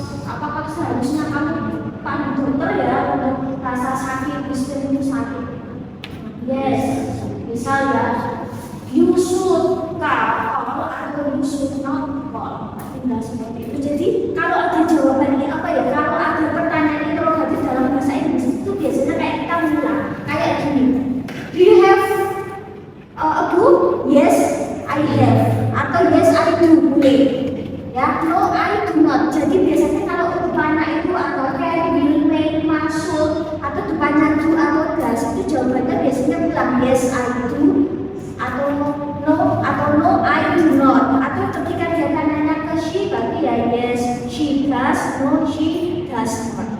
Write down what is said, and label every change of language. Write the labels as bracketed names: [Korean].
[Indonesian] Apakah seharusnya kamu panggil dokter ya untuk rasa sakit, istri itu sakit? [English] Yes, [Indonesian] misal ya, [English] you should call atau you should not call. [Indonesian] Tinggal seperti itu. Jadi kalau ada jawabannya apa ya? Kalau ada pertanyaan interrogatif dalam bahasa Inggris itu biasanya kayak kita bilang kayak gini. [English] Do you have a book? Yes, I have. Atau yes I do, [Indonesian] boleh. [English] Ya, no I do not. [Indonesian] Jadi biasanya kalau depannya itu atau can, will, may, masuk atau depannya do atau does, itu jawabannya biasanya bilang [English] yes I do [Indonesian] atau [English] no I do not. [Indonesian] Atau ketika dia tanya ke she berarti ya [English] yes she does, no she does not.